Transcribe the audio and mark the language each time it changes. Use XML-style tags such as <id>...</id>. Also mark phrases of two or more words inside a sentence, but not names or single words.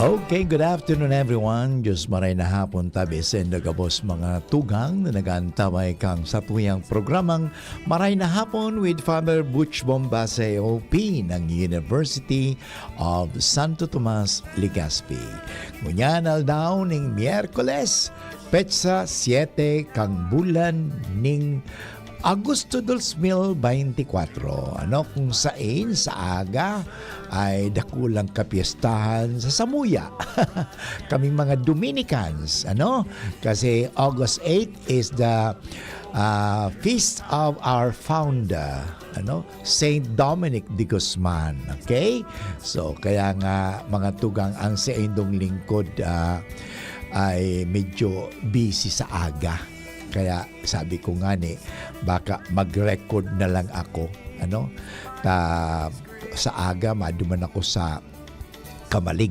<en>Okay, good afternoon everyone.</en> <bik>Diyos maray na hapon tabi sa gabos mga tugang na nagantabay kang sa tuyang programang Maray na Hapon with Father Butch Bombase OP ng University of Santo Tomas, Legazpi. Ngunyan aldaw ning Miyerkules, petsa 7 kang bulan ning Agosto 2024, kung saan sa aga ay dakulang kapiestahan sa Samuya. Kaming mga Dominicans, kasi</bik> <en>August 8 is the feast of our founder, Saint Dominic de Guzman. Okay?</en> <bik>So kaya nga mga tugang ang sa indong lingkod ay medyo busy sa aga.</bik> <tl>Kaya sabi ko nga baka mag-record na lang ako,</tl> <bik>sa aga maduman ako sa Kamalig.</bik>